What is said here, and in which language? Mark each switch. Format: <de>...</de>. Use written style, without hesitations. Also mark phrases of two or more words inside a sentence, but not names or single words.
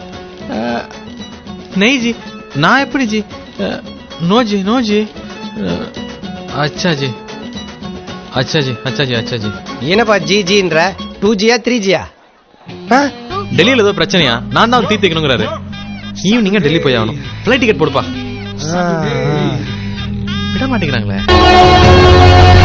<hi>नहीं जी ना एपड़ी जी, नो जी नो जी, अच्छा जी अच्छा जी अच्छा जी अच्छा जी.</hi> <ta>என்னப்பா ஜி ஜின்ற 2Gயா 3Gயா? டெல்லியில ஏதோ பிரச்சனையா? நான் தான் தீர்த்து வைக்கணுங்கிறாரு. ஈவினிங்கா டெல்லி போய் ஆகணும். ஃப்ளைட் டிக்கெட் போடுப்பா. விட மாட்டேங்கிறாங்களே.</ta>